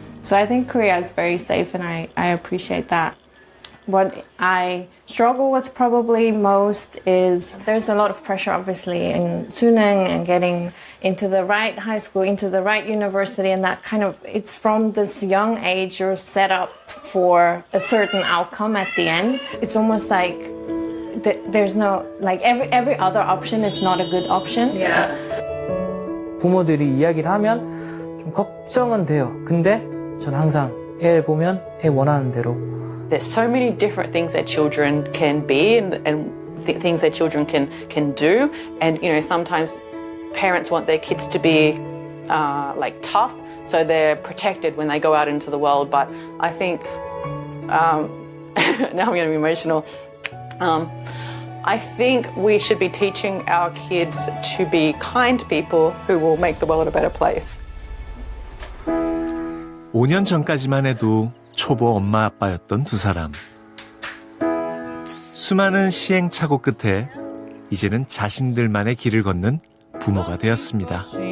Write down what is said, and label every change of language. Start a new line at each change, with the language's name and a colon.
English: So I think Korea is very safe, and I appreciate that. What I struggle with probably most is there's a lot of pressure, obviously, in Suneng and getting into the right high school, into the right university, and that kind of, it's from this young age you're set up for a certain outcome at the end. It's almost like there's no, like every other option is not a good option. Yeah.
Korean: 부모들이 이야기를 하면 좀 걱정은 돼요. 근데 저는 항상 애를 보면 애 원하는 대로
English: There's so many different things that children can be and things that children can do. And, sometimes parents want their kids to be like tough, so they're protected when they go out into the world. But I think, now I'm going to be emotional. I think we should be teaching our kids to be kind people who will make the world a better place.
Korean: 5년 전까지만 해도 초보 엄마 아빠였던 두 사람. 수많은 시행착오 끝에 이제는 자신들만의 길을 걷는 부모가 되었습니다.